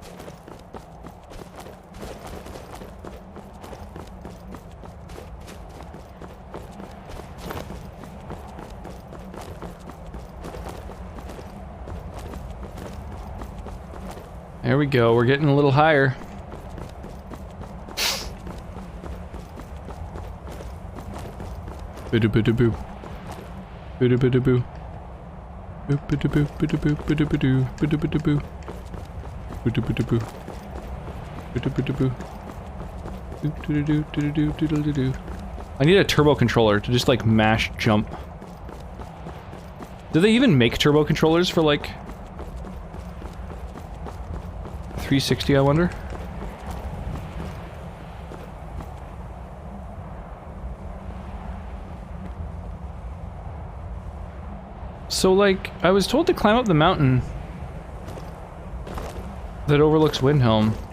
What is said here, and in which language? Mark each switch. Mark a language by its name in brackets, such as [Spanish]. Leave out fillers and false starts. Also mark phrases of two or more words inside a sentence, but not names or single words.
[English] There we go, we're getting a little higher. Bidoo-bidoo-boo. Bidoo-bidoo-boo. Bidoo-bidoo-boo, bidoo-boo, bidoo-bidoo, bidoo-bidoo-boo. Bidoo-bidoo-boo. Bidoo-bidoo-boo. Doo-doo-doo-doo-doo-doo-doo-doo. I need a turbo controller to just like mash jump. Do they even make turbo controllers for like 360, I wonder? So like, I was told to climb up the mountain that overlooks Windhelm.